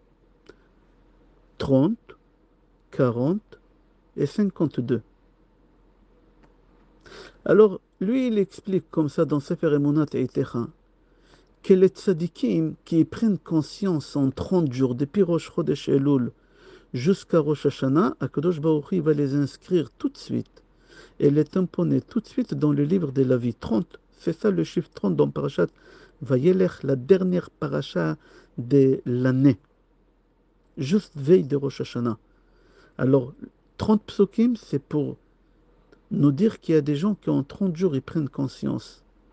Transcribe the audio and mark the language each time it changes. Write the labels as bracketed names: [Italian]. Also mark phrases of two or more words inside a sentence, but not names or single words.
[French] 30, 40 et 52. Alors, lui, il explique comme ça dans Sefer Emunat et Etecha que les tzadikim qui prennent conscience en 30 jours, depuis Rosh Chodesh Elul jusqu'à Rosh Hashanah, Akadosh Baruch Hu va les inscrire tout de suite et les tamponner tout de suite dans le livre de la vie. 30, c'est ça le chiffre 30 dans Parashat Vayelech, la dernière paracha de l'année, juste veille de Rosh Hashanah. Alors, 30 psukim, c'est pour nous dire qu'il y a des gens qui en 30 jours, ils prennent conscience.